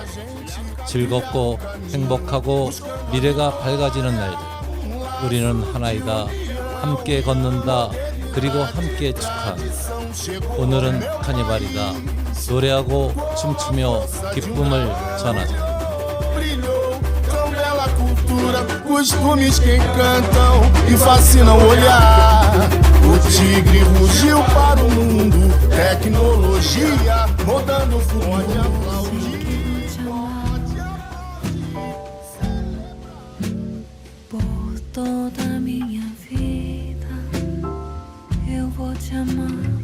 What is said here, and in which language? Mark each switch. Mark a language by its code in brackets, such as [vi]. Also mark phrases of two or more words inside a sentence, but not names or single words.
[ko] 즐겁고 행복하고 미래가 밝아지는 날들, 우리는 하나이다. 함께 걷는다. 그리고 함께 축하한다. 오늘은 카니발이다. 노래하고 춤추며 기쁨을 전하자. [pt] Costumes que encantam e fascinam o olhar. O tigre rugiu para o mundo, tecnologia rodando o futuro. Por toda a minha vida eu vou te amar.